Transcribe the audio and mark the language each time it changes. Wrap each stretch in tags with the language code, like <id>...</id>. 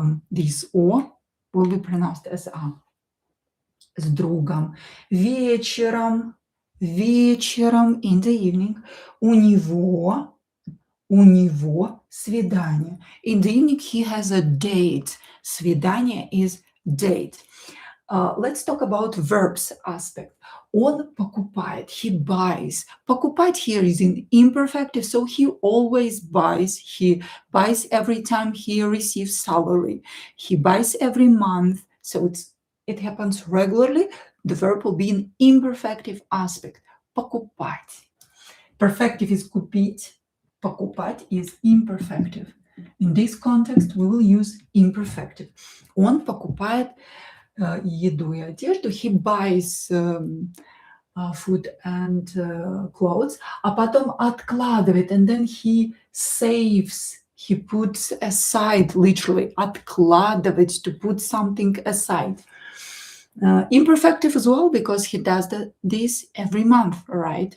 <en>This O will be pronounced as A.</en> <ru>С другом. Вечером,</ru> <en>in the evening,</en> <ru>у него свидание.</ru> <en>In the evening, he has a date. Свидание is date. Let's talk about verbs aspect.</en> <ru>Он покупает,</ru> <en>he buys. Покупать here is in imperfective, so he always buys. He buys every time he receives salary. He buys every month, so it happens regularly. The verb will be in imperfective aspect.</en> <ru>Покупать.</ru> <en>Perfective is купить. Покупать is imperfective. In this context, we will use imperfective.</en> <ru>Он покупает еду и одежду.</ru> <en>He buys food and clothes.</en> <ru>А потом откладывает.</ru> <en>And then he saves. He puts aside, literally. Откладывать, to put something aside. Imperfective as well, because he does this every month, right?</en>